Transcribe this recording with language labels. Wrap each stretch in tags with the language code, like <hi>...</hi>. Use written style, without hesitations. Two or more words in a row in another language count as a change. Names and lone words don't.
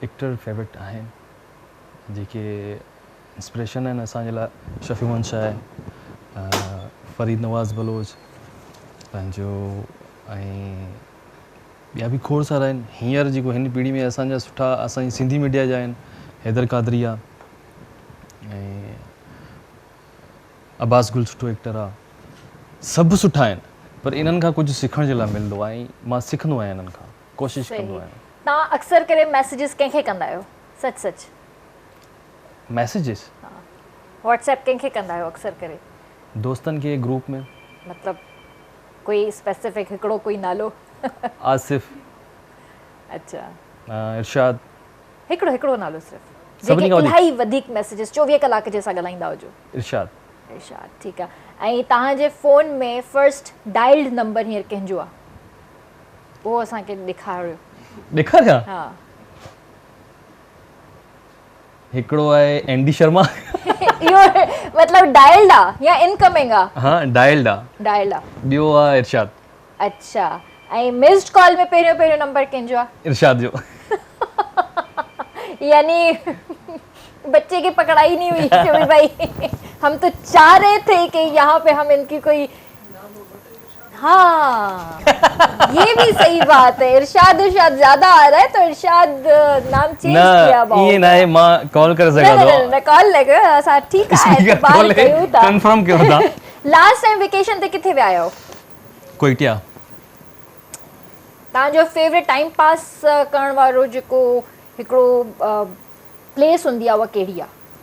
<en>actor favourite</en> <sd>आहिनि जेके इंस्पिरेशन आहिनि असांजे लाइ शफ़ी वंश आहे फरीद नवाज़ बलोच पंहिंजो ऐं ॿिया बि खोड़ सारा आहिनि हींअर जेको हिन पीढ़ी में असांजा सुठा असांजी सिंधी मीडिया जा आहिनि हैदर कादरिया ऐं अब्बास गुल सुठो एक्टर आहे सभु सुठा आहिनि पर इन्हनि खां कुझु सिखण जे लाइ मिलंदो आहे ऐं मां सिखंदो आहियां इन्हनि खां कोशिशि कंदो सही आहियां तव्हां अक्सर करे मैसेजेस कंहिंखे कंदा आहियो सच सच मैसेजिस व्हाट्सएप कंहिंखे कंदा आहियो अक्सर करे दोस्तनि खे ग्रुप में मतलब कोई स्पेसिफिक हिकिड़ो कोई नालो आसिफ अच्छा इरशाद हिकिड़ो हिकिड़ो नालो सिर्फ़ु सभिनी जेके खां वधीक? इलाही वधीक मैसेजेस 24 कलाक जे सां ॻाल्हाईंदा हुजो इरशाद इरशाद ठीकु आहे ऐं तव्हांजे फ़ोन में</sd> <en>first dialled number</en> <sd>हींअर कंहिंजो आहे उहो असांखे ॾेखारियो ॾेखारियां हा हिकिड़ो आहे एंडी शर्मा इहो मतिलबु डायल्ड आहे या इनकमिंग आहे हाँ डायल्ड आहे डायल्ड आहे ॿियो आहे इरशाद अच्छा ऐं</sd> <en>missed call</en> <sd>में पहिरियों नंबर कंहिंजो आहे इरशाद जो</sd> <ur>یعنی بچے کی پکڑائی نہیں ہوئی کہ بھائی ہم تو چاہ رہے تھے کہ یہاں پہ ہم ان کی کوئی ہاں یہ بھی صحیح بات ہے ارشاد زیادہ آ رہا ہے تو ارشاد نام چینج کیا</ur> <sd>ईअं न आहे मां कॉल करे सघां थो न कॉल लॻ असां ठीकु आहे बात कयूं था कंफर्म कयो था</sd> <en>last time vacation</en> <sd>ते किथे विया आहियो कोइटिया तव्हांजो</sd> <en>favourite time pass</en> <sd>करण वारो जेको हिकिड़ो प्लेस हूंदी आहे उहा कहिड़ी आहे</sd>